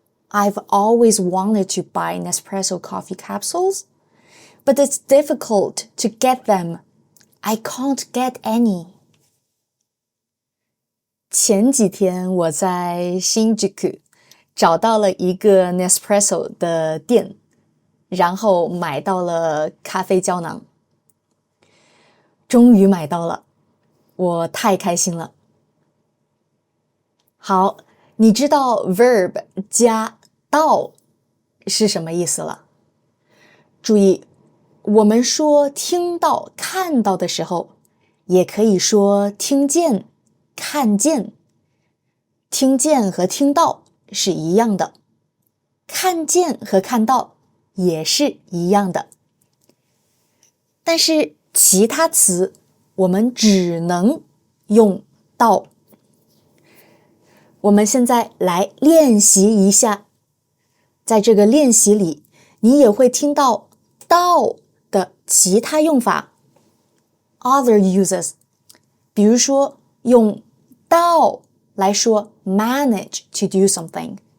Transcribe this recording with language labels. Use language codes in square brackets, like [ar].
[en] I've always wanted to buy Nespresso coffee capsules, but it's difficult to get them. I can't get any. [zh] 前几天我在新宿找到了一个 Nespresso 的店，然后买到了咖啡胶囊。终于买到了，我太开心了。好，你知道 verb 加到是什么意思了？注意，我们说听到、看到的时候，也可以说听见、看见。听见和听到是一样的，看见和看到也是一样的。但是其他词我们只能用到。我们现在来练习一下，在这个练习里，你也会听到到的其他用法 [en] other uses。 [zh] 比如说用到来说 [en] manage to do something。